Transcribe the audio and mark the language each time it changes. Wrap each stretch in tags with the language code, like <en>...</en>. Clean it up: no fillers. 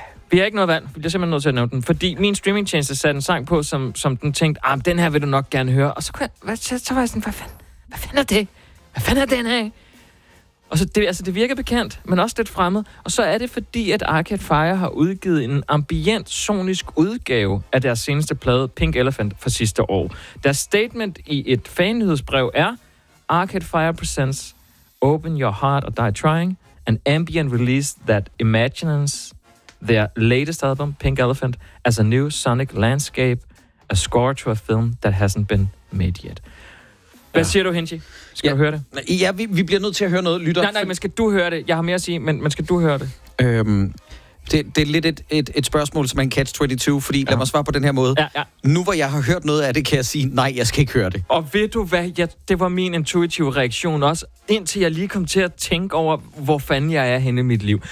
<da>Vi har ikke noget valg. Vi bliver simpelthen nødt til at nævne den. Fordi min streamingtjeneste satte en sang på, som den tænkte, ah, den her vil du nok gerne høre. Og så var jeg sådan, hvad fanden er det? Hvad fanden er den her? Og så, det virker bekendt, men også lidt fremmed. Og så er det fordi, at Arcade Fire har udgivet en ambient, sonisk udgave af deres seneste plade, Pink Elephant, fra sidste år. Deres statement i et fan-nyhedsbrev er,</da> <en>Arcade Fire presents Open Your Heart or Die Trying, an ambient release that imagines their latest album, Pink Elephant, as a new sonic landscape, a score to a film that hasn't been made yet.</en> <da>Hvad siger du, Hinchi? Skal du høre det? Ja, vi bliver nødt til at høre noget. Lytter. Nej, men skal du høre det? Jeg har mere at sige, men skal du høre det? Det er lidt et spørgsmål, som er en catch-22, fordi lad mig svare på den her måde. Ja, ja. Nu hvor jeg har hørt noget af det, kan jeg sige, nej, jeg skal ikke høre det. Og ved du hvad? Ja, det var min intuitive reaktion også, indtil jeg lige kom til at tænke over, hvor fanden jeg er henne i mit liv.</da>